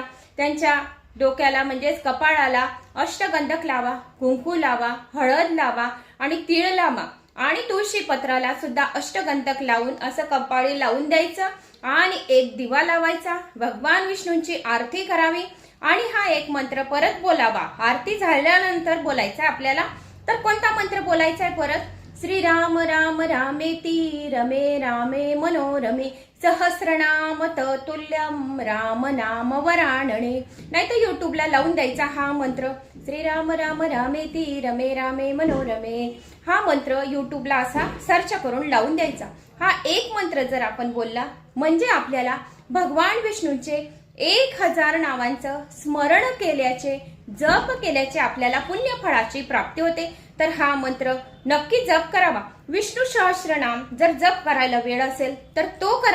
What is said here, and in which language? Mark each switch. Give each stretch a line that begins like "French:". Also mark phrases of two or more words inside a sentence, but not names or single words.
Marathi: त्यांच्या डोक्याला म्हणजेच कपाळाला अष्टगंधक लावा, कुंकू लावा, हळद लावा आणि तीळ लावा आणि तुळशी पत्राला सुद्धा अष्टगंधक लावून असं कपाळी लावून द्यायचं आणि एक दिवा लावायचा. भगवान विष्णूंची आरती करावी आणि हा एक मंत्र परत बोलावा. आरती झाल्यानंतर बोलायचा आपल्याला. तर कोणता मंत्र बोलायचा आहे परत?
Sanskrit: श्रीराम राम रामेती रमे रामे मनोरमे सहस्रनाम ततुल्यम राम नाम वराणने.
Marathi: नाही तर युट्यूबला लावून द्यायचा हा मंत्र.
Sanskrit: श्रीराम राम रामेती रमे रामे मनोरमे
Marathi: हा मंत्र युट्यूबला असा सर्च करून लावून द्यायचा. हा एक मंत्र जर आपण बोलला म्हणजे आपल्याला भगवान विष्णूंचे 1000 नावांचं स्मरण केल्याचे, जप केल्याचे आपल्याला पुण्य फळाची प्राप्ती होते. तर हा मंत्र नक्की जप करावा. विष्णू सहस्रनाम जर जप करायला वेळ असेल तर तो करा.